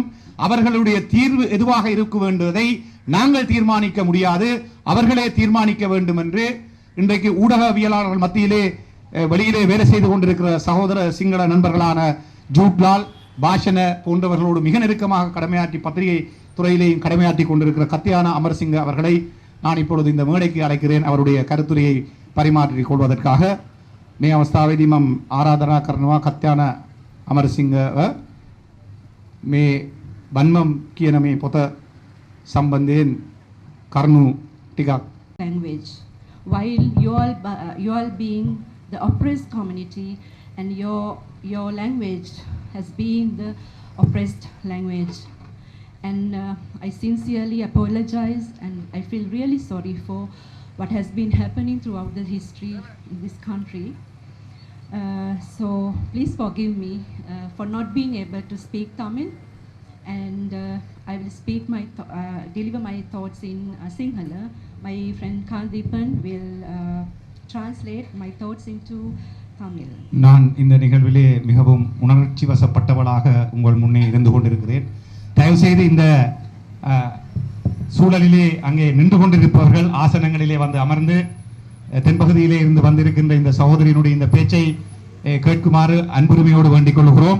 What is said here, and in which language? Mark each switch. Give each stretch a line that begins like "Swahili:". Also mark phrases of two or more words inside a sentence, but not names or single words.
Tamil: அவர்களுடைய தீர்வு எதுவாக இருக்க வேண்டுவதை நாங்கள் தீர்மானிக்க முடியாது, அவர்களே தீர்மானிக்க வேண்டும் என்று இன்றைக்கு ஊடகவியலாளர்கள் மத்தியிலே வெளியிலே வேலை செய்து கொண்டிருக்கிற சகோதர சிங்கள நண்பர்களான ஜூட்லால், பாஷன போன்றவர்களோடு மிக நெருக்கமாக கடமையாற்றி பத்திரிகை துறையிலேயும் கடமையாற்றி கொண்டிருக்கிற கத்தியானா அமர்சிங்க அவர்களை நான் இப்பொழுது இந்த மேடைக்கு அழைக்கிறேன் அவருடைய கருத்துரையை பரிமாற்றிக் கொள்வதற்காக.
Sinhala: මේ අවස්ථාවේදී මම ආරාධනා කරනවා කත්යාන අමරසිංහ මේ බන්මම් කියන මේ පොත සම්බන්ධයෙන් කරුණු ටිකක්.
English: Language, while you all being the oppressed community and your language has been the oppressed language, and I sincerely apologize and I feel really sorry for what has been happening throughout the history in this country. So please forgive me for not being able to speak Tamil, and I will speak deliver my thoughts in Sinhala. My friend Kandipan will translate my thoughts into Tamil.
Tamil: நான் இந்த நிகழ்விலே மிகவும் உணர்ச்சி வசப்பட்டவளாக உங்கள் முன்னே இருந்து கொண்டிருக்கிறேன். தயவு செய்து இந்த சூழலிலே அங்கே நின்று கொண்டிருப்பவர்கள் ஆசனங்களிலே வந்து அமர்ந்து தென்பகுதியிலே இருந்து வந்திருக்கின்ற இந்த சகோதரியினுடைய இந்த பேச்சை கேட்குமாறு அன்புரிமையோடு வேண்டிக் கொள்கிறோம்.